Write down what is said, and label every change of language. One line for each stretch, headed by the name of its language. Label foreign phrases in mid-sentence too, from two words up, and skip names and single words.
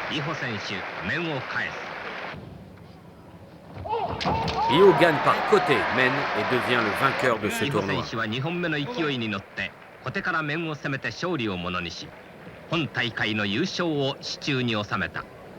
French: Io gagne par côté men et devient le vainqueur de ce tournoi.
Japanese: 小手から面を攻めて勝利をものにし、本大会の優勝を手中に収めた。